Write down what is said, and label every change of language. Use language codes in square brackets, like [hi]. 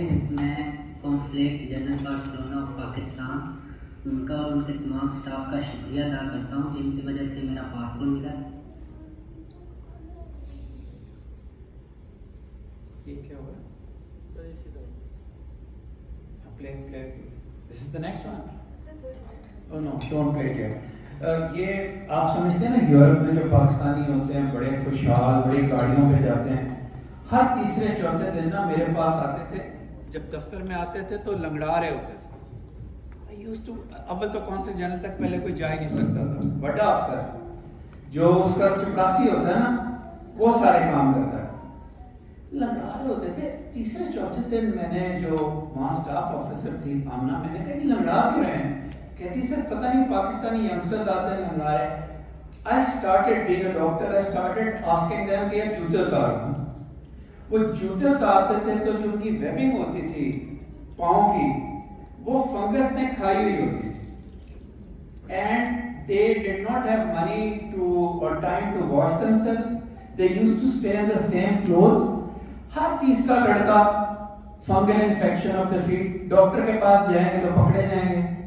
[ur] میں consulate general Barcelona of Pakistan ان کا اور ان کے تمام اسٹاف کا شکریہ ادا کرتا ہوں جن کی وجہ سے میرا پاسپورٹ ملا ہے. یہ کیا ہوگا؟ [en] This is the next one. Oh no, don't play it yet. [ur] یہ آپ سمجھتے ہیں نا یورپ میں جو پاکستانی ہوتے ہیں بڑے خوشحال بڑی گاڑیوں پہ جاتے ہیں, ہر تیسرے چوتھے دن نا میرے پاس آتے تھے. جب دفتر میں آتے تھے تو لنگڑا رہے ہوتے تھے. اول تو کون سے جنرل تک پہلے کوئی جا ہی نہیں سکتا تھا. بڑا افسر جو اس کا چپراسی ہوتا ہے نا وہ سارے کام کرتا ہے. لنگڑا رہے ہوتے تھے. تیسرے چوتھے دن میں نے جو وہاں اسٹاف آفیسر تھی آمنہ, میں نے کہا کہ لنگڑا کیوں رہے ہیں؟ کہتی سر پتہ نہیں پاکستانی ینگسٹرز آتے ہیں لنگڑا رہے. [en] I started being a doctor, I started asking them [ur] کہ یہ جوتے اتارو. وہ جوتے اتارتے تھے تو جو ان کی ویبنگ ہوتی تھی پاؤں کی وہ فنگس نے کھائی ہوئی ہوتی تھی. [en] And they did not have money to or time to wash themselves. They used to stay in the same clothes. [ur] ہر تیسرا لڑکا [en] fungal infection of the feet, [ur] doctor کے پاس جائیں گے تو پکڑے جائیں گے.